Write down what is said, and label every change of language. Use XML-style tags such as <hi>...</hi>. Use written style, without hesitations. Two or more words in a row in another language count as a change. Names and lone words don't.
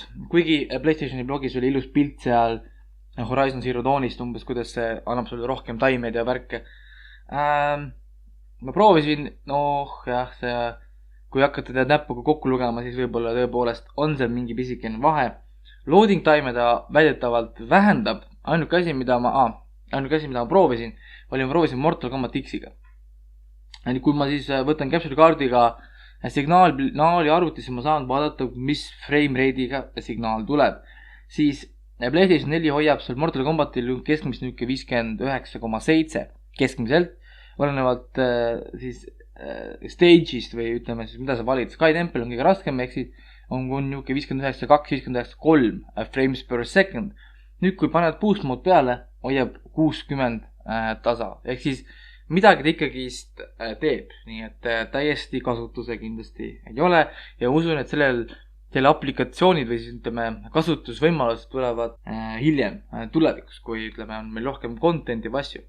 <et>Kuigi PlayStationi blogis oli ilus pilt seal Horizon Zero Dawnist umbes, kuidas see annab sulle rohkem taimeid ja värke. Ma proovisin, jah, kui hakata teda näppuga kokku lugema, siis võib-olla tõepoolest on seal mingi pisikene vahe.</et> <en>Loading time</en> <et>ta väidetavalt vähendab. Ainuke asi, mida ma proovisin, oli ma proovisin Mortal Kombat X-iga. Kui ma siis võtan capture kaardiga signaali arvutisse, ma saan vaadata, mis</et> <en>frame rate'iga</en> <et>signaal tuleb. Siis PlayStation 4 hoiab seal Mortal Kombatil keskmist 59,7 keskmiselt, olenevalt siis stage'ist või ütleme siis, mida sa valid. Sky Temple on kõige raskem, ehk siis on 59,2, 59,3</et> <en>frames per second.</en> <et>Nüüd, kui paned</et> <en>boost mode</en> <et>peale, hoiab 60 tasa. Ehk siis midagi ta ikkagi teeb, nii et täiesti kasutuse kindlasti ei ole ja usun, et selle aplikatsioonid või siis ütleme kasutusvõimalused tulevad hiljem tulevikus, kui ütleme on meil rohkem content'i või asju.</et>